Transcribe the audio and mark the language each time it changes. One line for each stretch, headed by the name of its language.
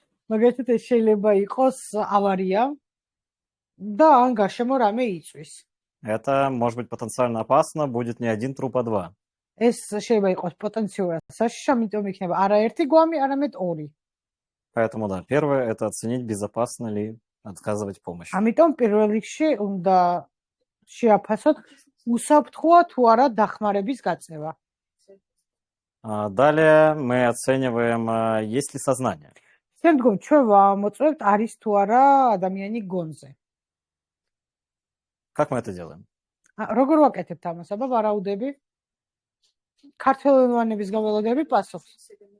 Georgian: მაგალითად, ეს შეიძლება იყოს ავარია და ან გარშემო რამე იწვის.
Russian: Это может быть потенциально опасно, будет не один труп, а два.
Georgian: ეს შეიძლება იყოს პოტენციურად საშიში, ამიტომ იქნება არა ერთი გვამი, არამედ ორი.
Russian: Поэтому, да, первое – это оценить, безопасно ли отказывать помощь.
Georgian: ამიტომ პირველ ригში უნდა შეაფასოთ, უსაფრთხოა თუ არა დახმარების გაწევა.
Russian: Далее мы оцениваем, есть ли сознание.
Georgian: შემდგომ ჩვენ ვამოწმებთ, არის თუ არა ადამიანი გონზე.
Russian: Как мы это делаем?
Georgian: როგორ ვაკეთებთ ამას? აბა ვარაუდები? ქართველენოვანების გაველოდები პასუხს.